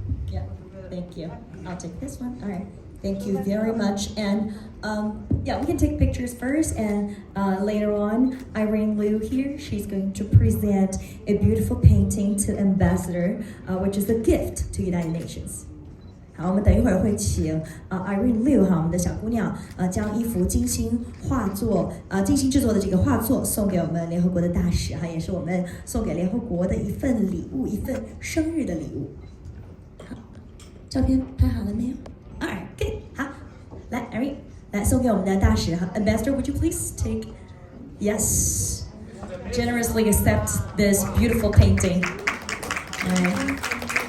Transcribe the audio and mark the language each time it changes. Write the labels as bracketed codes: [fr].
[en] Yeah, thank you. I'll take this one. All right. Thank you very much. And we can take pictures first, and later on, Irene Liu here, she's going to present a beautiful painting to Ambassador, which is a gift to United Nations. [zh] 好，我们等一会儿会请Irene Liu 哈，我们的小姑娘将一幅精心制作的这个画作送给我们联合国的大使哈，也是我们送给联合国的一份礼物，一份生日的礼物。好，照片拍好了没有？ [en] Alright, good. [zh] 好，来 Irene， 来送给我们的大使哈 ， [en] Ambassador, would you please take? Yes, generously accept this beautiful painting. Alright.